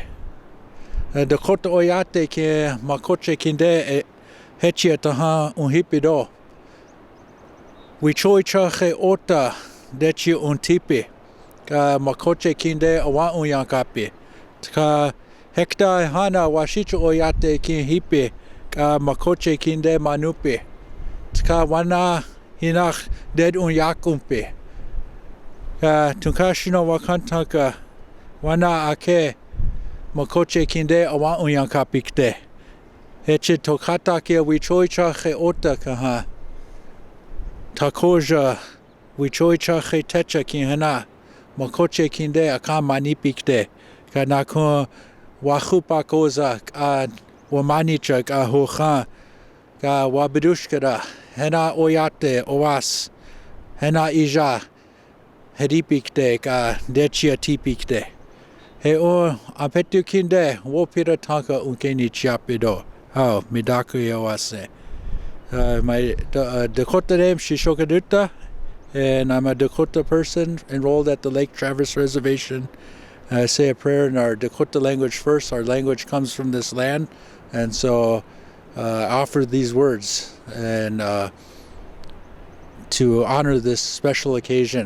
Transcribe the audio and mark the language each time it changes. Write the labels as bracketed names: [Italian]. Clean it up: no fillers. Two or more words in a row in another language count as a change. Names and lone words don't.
[Dakota] Dakota oyate ke makoche kinde hechia taha hipe do. Wichoi chache ota dechi tipe. Ka makoche kinde Owámniyomni. Ka hekta hana washicho oyate ke hipe ka makoche kinde manupe. Ka wana hinach ded yakumpe. Tunkashino wakantanka wana ake makoche kinde Owámniyomni pikte. Heche tokata ke wichoicha che ota kaha. Takoja wichoicha che techa kihana. Makoche kinde akamani pikte. Kanakun wachupa koza ka wamanicha ka hocha ka wabidushkara. Hena oyate owas. Hena ija. Heripikte ka dechia tipikte. He o ampetu kinde wopira tanka unkeni chiapido. Midakuyawase. [English] My Dakota name Shishokaduta, and I'm a Dakota person enrolled at the Lake Traverse Reservation. I say a prayer in our Dakota language first. Our language comes from this land, and so I offer these words and to honor this special occasion.